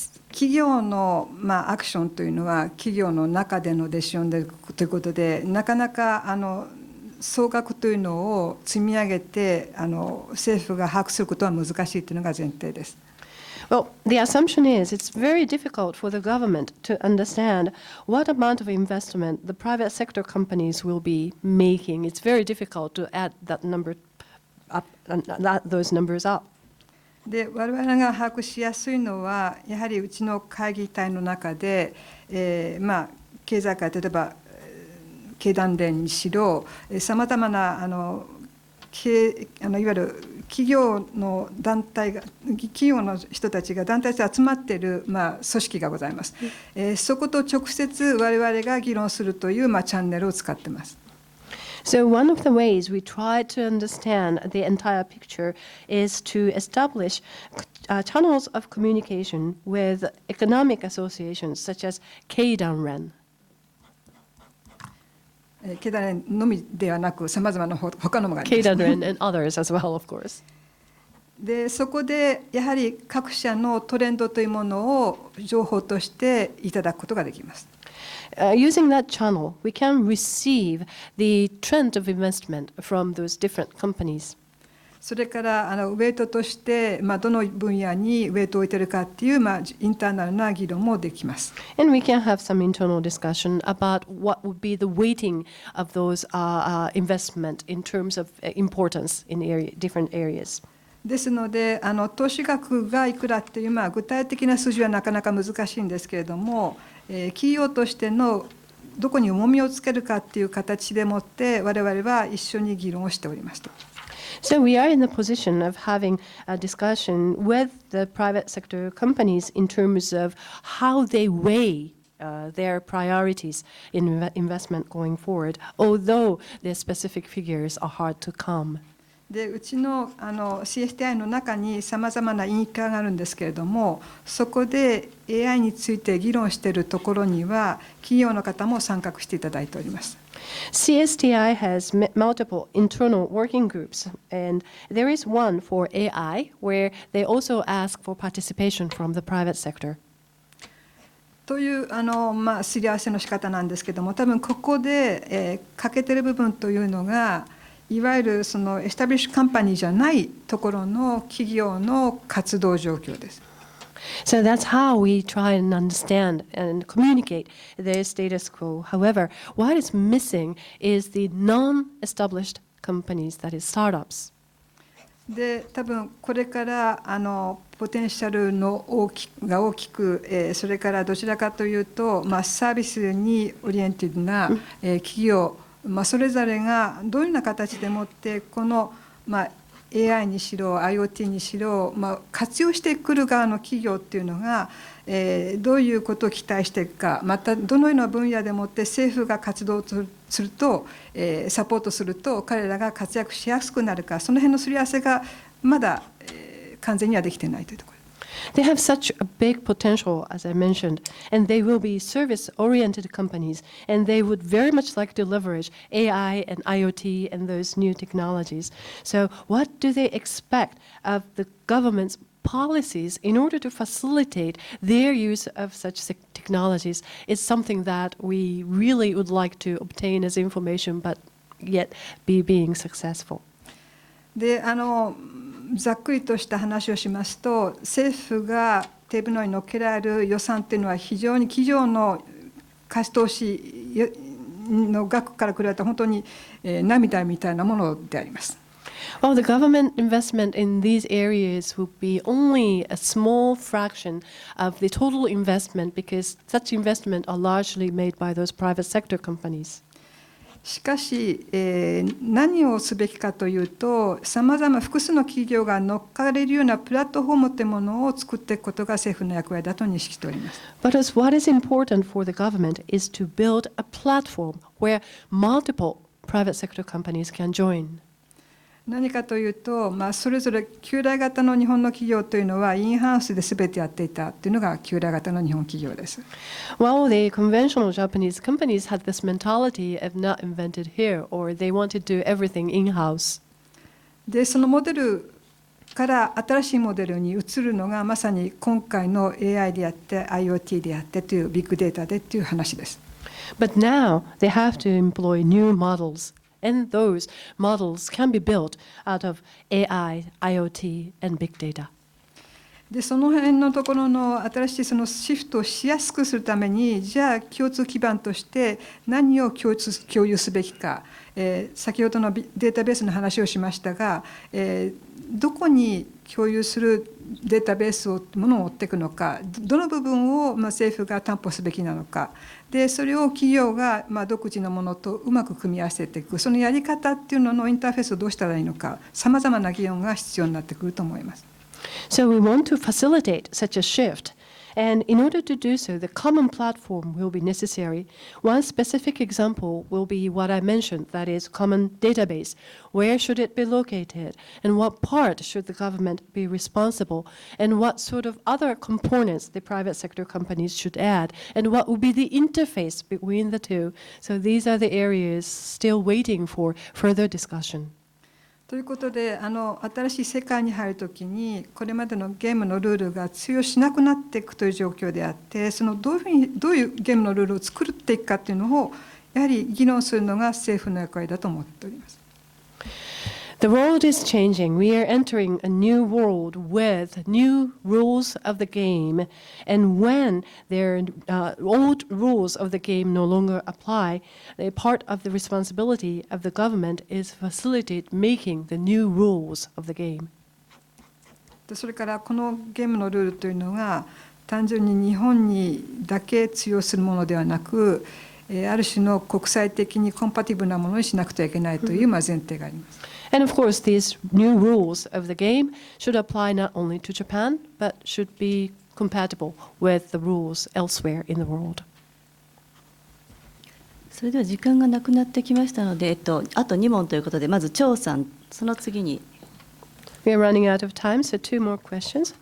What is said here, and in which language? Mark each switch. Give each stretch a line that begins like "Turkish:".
Japanese: 企業の、アクションというのは企業の中でのデションでということで、なかなか総額というのを積み上げて政府が把握することは難しいというのが前提です。
English: Well, the assumption is it's very difficult for the government to understand what amount of investment the private sector companies will be making. It's very difficult to add that number up, those numbers up.
Japanese: で我々が把握しやすいのはやはりうちの会議体の中で、経済界例えば経団連にしろ、さまざまないわゆる企業の団体が、企業の人たちが団体で集まっている、組織がございます。そこと直接我々が議論するという、チャンネルを使っています。
English: So one of the ways we try to understand the entire picture is to establish channels of communication with economic associations such as Keidanren.
Japanese: 経団連のみではなく、さまざまな他のもがあります。
English: Keidanren and others as well, of course.
Japanese: でそこでやはり各社のトレンドというものを情報としていただくことができます。
English: Using that channel, we can receive the trend of investment from those different companies.
Japanese: それからウェイトとして、どの分野にウェイトを置いているかっていう、インターナルな議論もできます。
English: And we can have some internal discussion about what would be the weighting of those investment in terms of importance in different areas.
Japanese: ですので投資額がいくらっていう、具体的な数字はなかなか難しいんですけれども、企業としてのどこに重みをつけるかっていう形でもって我々は一緒に議論をしておりますと。
English: So we are in the position of having a discussion with the private sector companies in terms of how they weigh their priorities in investment going forward, although the specific figures are hard to come.
Japanese: でうちのCSTI の中にさまざまな委員会があるんですけれども、そこで AI について議論しているところには企業の方も参画していただいております。
English: CSTI has multiple internal working groups, and there is one for AI where they also ask for participation from the private sector.
Japanese: というすり合わせの仕方なんですけども、多分ここで、欠けてる部分というのがいわゆるそのエスタブリッシュカンパニーじゃないところの企業の活動状況です。
English: So that's how we try and understand and communicate the status quo. However, what is missing is the non-established companies, that is startups.
Japanese: で多分これからポテンシャルの大きく、それからどちらかというと、サービスにオリエンティブな、企業、それぞれがどういうような形でもってこの、 AI にしろ IoT にしろ、活用してくる側の企業っていうのが、どういうことを期待していくか、またどのような分野でもって政府が活動すると、サポートすると彼らが活躍しやすくなるか、その辺のすり合わせがまだ、完全にはできていないというところ。
English: They have such a big potential, as I mentioned, and they will be service-oriented companies, and they would very much like to leverage AI and IoT and those new technologies. So what do they expect of the government's policies in order to facilitate their use of such technologies is something that we really would like to obtain as information, but yet be being successful.
Japanese: でざっくりとした話をしますと、政府がテーブルの上に乗っけられる予算というのは非常に企業の貸し投資の額から比べた本当に涙みたいなものであります。
English: Well, the government investment in these areas would be only a small fraction of the total investment because such investment are largely made by those private sector companies.
Japanese: しかし、何をすべきかというと、さまざま複数の企業が乗っかれるようなプラットフォームというものを作っていくことが政府の役割だと認識しております。
English: But what is important for the government is to build a platform where multiple private sector companies can join.
Japanese: 何かというと、それぞれ旧来型の日本の企業というのはインハウスで全てやっていたというのが旧来型の日本企業です。
English: Well, the conventional Japanese companies had this mentality of not invented here, or they wanted to do everything in-house.
Japanese: で、そのモデルから新しいモデルに移るのがまさに今回の AI であって IoT であってというビッグデータでという話です。
English: But now they have to employ new models. And those models can be built out of AI, IoT, and big data.
Japanese: でその辺のところの新しいそのシフトをしやすくするために、じゃあ共通基盤として何を共有すべきか、先ほどのデータベースの話をしましたが、どこに共有するデータベースをものを追っていくのか、どの部分を政府が担保すべきなのか、でそれを企業が独自のものとうまく組み合わせていく、そのやり方っていうののインターフェースをどうしたらいいのか、さまざまな議論が必要になってくると思います。
English: So we want to facilitate such a shift. And in order to do so, the common platform will be necessary. One specific example will be what I mentioned, that is, common database. Where should it be located? And what part should the government be responsible? And what sort of other components the private sector companies should add? And what will be the interface between the two? So these are the areas still waiting for further discussion.
Japanese: ということで、新しい世界に入るときにこれまでのゲームのルールが通用しなくなっていくという状況であって、そのどういうゲームのルールを作っていくかというのをやはり議論するのが政府の役割だと思っております。
English: The world is changing. We are entering a new world with new rules of the game. And when their old rules of the game no longer apply, a part of the responsibility of the government is facilitate making the new rules of the game.
Japanese: それからこのゲームのルールというのが単純に日本にだけ通用するものではなく、ある種の国際的にコンパティブルなものにしなくてはいけないという前提があります。
English: And of course, these new rules of the game should apply not only to Japan, but should be compatible with the rules elsewhere in the world.
Japanese: それでは時間がなくなってきましたので、あと2問ということで、まず張さん、その次に。
English: We are running out of time, so 2 more questions.